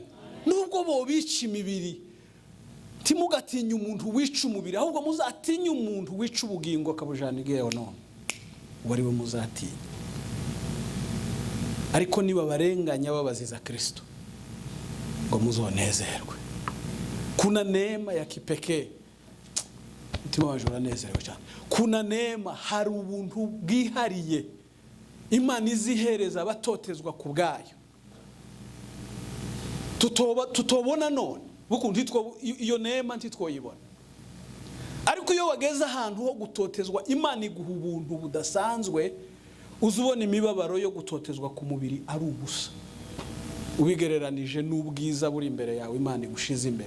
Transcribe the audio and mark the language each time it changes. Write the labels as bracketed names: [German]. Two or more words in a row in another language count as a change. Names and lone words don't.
[Rundi] Nubwo bo bica imibiri, timugatinye umuntu wica umubiri, ahubwo muzatinye umuntu wica ubugingo akabujana igeho none. Wari we muzatinya. Ariko niba barenganya babaziza Kristo, ngo muzonezerwe. [Swahili] Kuna neema ya kipekee. [Rundi] Mutima waje uranezerewe cyane. [Swahili] Kuna neema, [Rundi] hari ubuntu bwihariye Imana izihereza abatotezwa ku bwayo. Tutobona none, bukundi iyo neema ntitwoyibona. Ariko iyo wageze ahantu ho gutotezwa, Imana iguha ubuntu budasanzwe, uzubona imibabaro yo gutotezwa ku mubiri ari ubusa, ubigereranije n'ubwiza buri imbere yawe Imana igushize imbere.